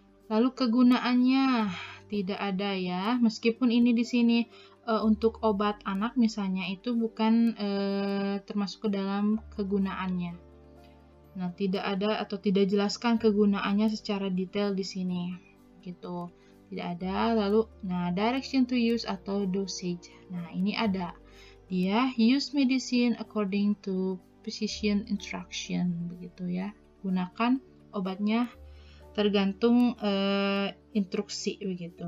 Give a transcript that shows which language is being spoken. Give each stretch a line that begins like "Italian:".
Indonesian: Lalu kegunaannya tidak ada ya, meskipun ini di sini untuk obat anak misalnya itu bukan termasuk ke dalam kegunaannya. Nah, tidak ada atau tidak jelaskan kegunaannya secara detail di sini, gitu. Tidak ada. Lalu, nah direction to use atau dosage. Nah, ini ada.
English: Dia use medicine according to physician instruction, begitu ya.
Indonesian: Gunakan obatnya tergantung instruksi begitu.